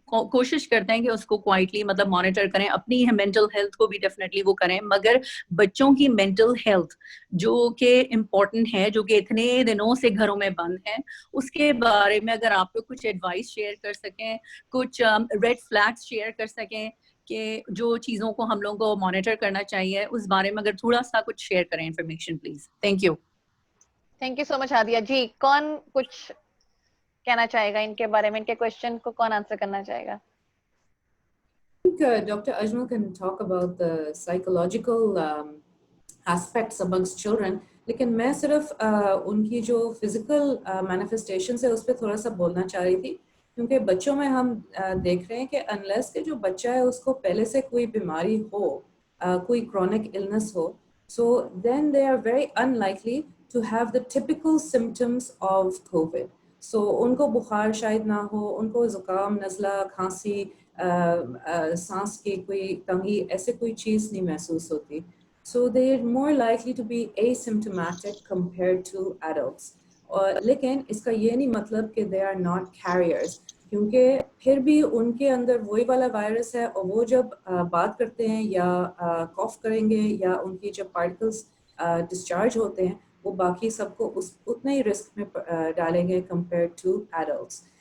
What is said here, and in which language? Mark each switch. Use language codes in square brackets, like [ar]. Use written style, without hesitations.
[ur] کوشش کرتے ہیں کہ اس کو کوائٹلی مطلب مانیٹر کریں, اپنی مینٹل ہیلتھ کو بھی ڈیفینیٹلی وہ کریں, مگر بچوں کی مینٹل ہیلتھ جو کہ امپورٹنٹ ہے, جو کہ اتنے دنوں سے گھروں میں بند ہیں, اس کے بارے میں اگر آپ کو کچھ ایڈوائس شیئر کر سکیں, کچھ ریڈ فلیگس شیئر کر سکیں کہ جو چیزوں کو ہم لوگوں کو مانیٹر کرنا چاہیے, اس بارے میں اگر تھوڑا سا کچھ شیئر کریں information please. [en] Thank you so much Hadia. [ur] جی کون کچھ کہنا چاہے گا ان کے بارے میں, ان کے کوشچن کو کون آنسر کرنا چاہے گا؟ [en] I think Dr. Ajmal can talk about the psychological aspects amongst children. [ur] لیکن میں صرف ان کی جو فزیکل مینیفیسٹیشنس ہے اس پہ تھوڑا سا بولنا چاہ رہی تھی, کیونکہ بچوں میں ہم دیکھ رہے ہیں کہ انلیس کہ جو بچہ ہے اس کو پہلے سے کوئی بیماری ہو, کوئی chronic illness ہو, [en] So then they are very unlikely to have the typical symptoms of covid. [ur] سو ان کو بخار شاید نہ ہو, ان کو زکام, نزلہ, کھانسی, سانس کی کوئی تنگی, ایسے کوئی چیز نہیں محسوس ہوتی. [en] So they are more likely to be asymptomatic compared to adults. [ur] اور لیکن اس کا یہ نہیں مطلب کہ [en] they are not carriers, [ur] کیونکہ پھر بھی ان کے اندر وہی والا وائرس ہے, اور وہ جب بات کرتے ہیں یا کاف کریں گے یا ان کی جب پارٹیکلس ڈسچارج ہوتے ہیں وہ باقی سب کو اتنے ہی رسک میں ڈالیں گے [en] compared to adults.